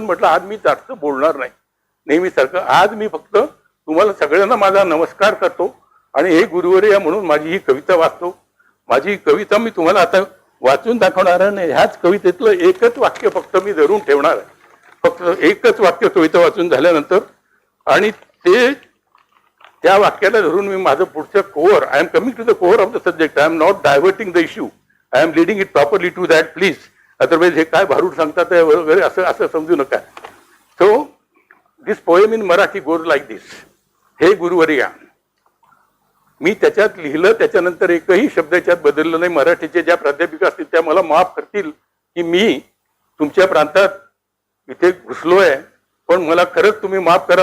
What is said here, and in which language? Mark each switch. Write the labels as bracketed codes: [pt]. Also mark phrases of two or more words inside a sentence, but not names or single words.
[mr] म्हटलं आज मी जास्त बोलणार नाही नेहमीसारखं. आज मी फक्त तुम्हाला सगळ्यांना माझा नमस्कार करतो आणि हे गुरुवर्य म्हणून माझी ही कविता वाचतो. माझी कविता मी तुम्हाला आता वाचून दाखवणार नाही. ह्याच कवितेतलं एकच वाक्य फक्त मी धरून ठेवणार आहे. फक्त एकच वाक्य कविता वाचून झाल्यानंतर, आणि ते त्या वाक्याला धरून मी माझं पुढचं कोअर, [en] I am coming to the core of the subject. I am not diverting the issue, I am leading it properly to that please. [mr] अदरवाईज हे काय भारूड सांगतात वगैरे असं समजू नका. [en] So this poem in Marathi goes like this. [mr] हे गुरुवर्या, मी त्याच्यात लिहिलं, त्याच्यानंतर एकही शब्द याच्यात बदललं नाही. मराठीचे ज्या प्राध्यापिका असतील त्या मला माफ करतील की मी तुमच्या प्रांतात इथे घुसलोय, पण मला खरंच तुम्ही माफ करा.